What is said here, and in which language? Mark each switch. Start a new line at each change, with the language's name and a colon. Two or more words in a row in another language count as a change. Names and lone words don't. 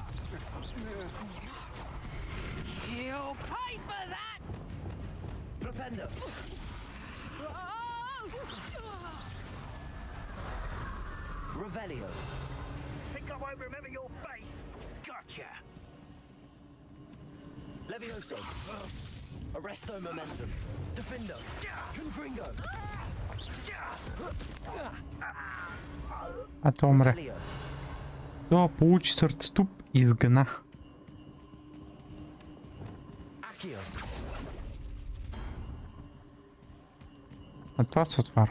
English: You'll pay for that!
Latin: Flipendo. Oh! Revelio.
English: Think I won't remember your face? Gotcha!
Latin: Levioso. Arresto momentum. Defendo. Confringo.
Bulgarian: А то умре.
Latin: Revelio.
Bulgarian: Да, получи сърцетуп и изгна.
Latin: Accio.
Bulgarian: А това се отваря.